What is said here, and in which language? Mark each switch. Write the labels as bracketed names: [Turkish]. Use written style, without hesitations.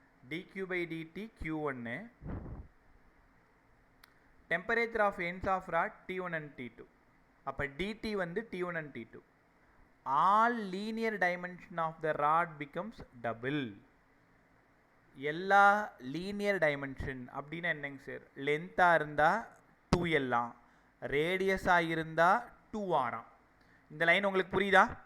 [English] dQ/dt Q1. Temperature of ends of rod T1 and T2. [Tamil] அப்போ dt வந்து T1 and T2. [English] All linear dimension of the rod becomes double. [Tamil] எல்லா linear dimension அப்படின்னா என்னங்க sir? லென்த்தாக இருந்தால் 2L, ரேடியஸாக இருந்தால் 2R. இந்த லைன் உங்களுக்கு புரியுதா?